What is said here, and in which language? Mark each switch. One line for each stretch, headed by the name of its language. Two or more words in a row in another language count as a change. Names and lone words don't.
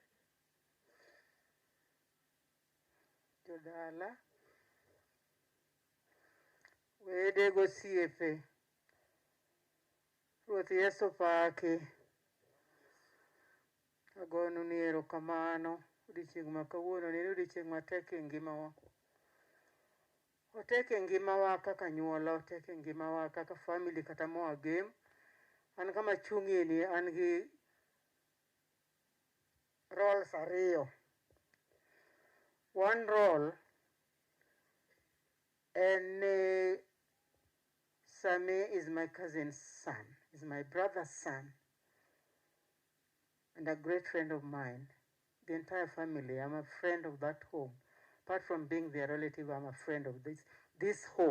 Luo (Kenya and Tanzania): jodala, wede gosiepe, Ruoth Yesu paki, agonu ni erokamano odiochieng' ma kawuono ni odiochieng' matek e ngimawa. Otek e ngimawa kaka anyuola, otek e ngimawa kaka family kata moagem. An kama chung'ie ni an gi roles ariyo.
English: One role and Sami is my cousin's son, is my brother's son, and a great friend of mine. The entire family, I'm a friend of that home. Apart from being their relative, I'm a friend of this home.